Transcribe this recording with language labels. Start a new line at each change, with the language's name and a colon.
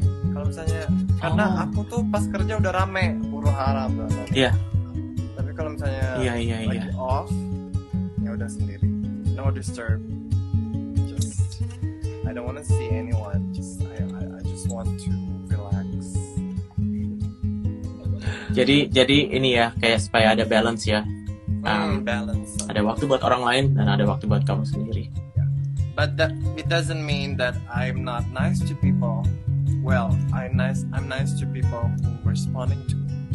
Indonesian: Kalau misalnya karena aku tuh pas kerja udah rame, huru hara. Iya. Tapi kalau misalnya lagi off, ya udah sendiri.
English: No disturb. Just I don't want to see anyone. I just want to relax.
Indonesian: Jadi ini ya kayak supaya ada balance ya.
English: Balance.
Indonesian: Ada waktu buat orang lain dan ada waktu buat kamu sendiri.
English: But it doesn't mean that I'm not nice to people. Well, I'm nice to people who responding to me.